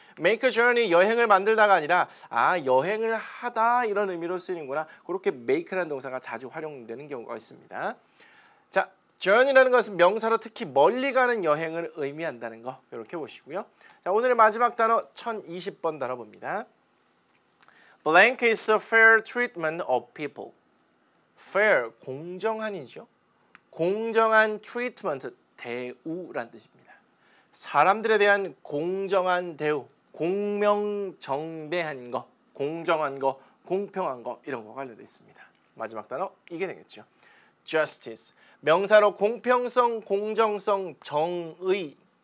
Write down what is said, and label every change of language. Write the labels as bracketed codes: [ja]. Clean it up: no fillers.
[ko] make a journey 여행을 만들다가 아니라 여행을 하다 이런 의미로 쓰이는구나. 그렇게 make라는 동사가 자주 활용되는 경우가 있습니다. 자, journey라는 것은 명사로 특히 멀리 가는 여행을 의미한다는 거 이렇게 보시고요. 자, 오늘의 마지막 단어 1020번 단어 봅니다. [en] Blank is a fair treatment of people. [ko] fair 공정한이죠. 공정한 treatment 대우란 뜻입니다. 사람들에 대한 공정한 대우, 공명정대한 거, 공정한 거, 공평한 거 이런 거 관련되어 있습니다. 마지막 단어 이게 되겠죠. justice 명사로 공평성, 공정성, 정의.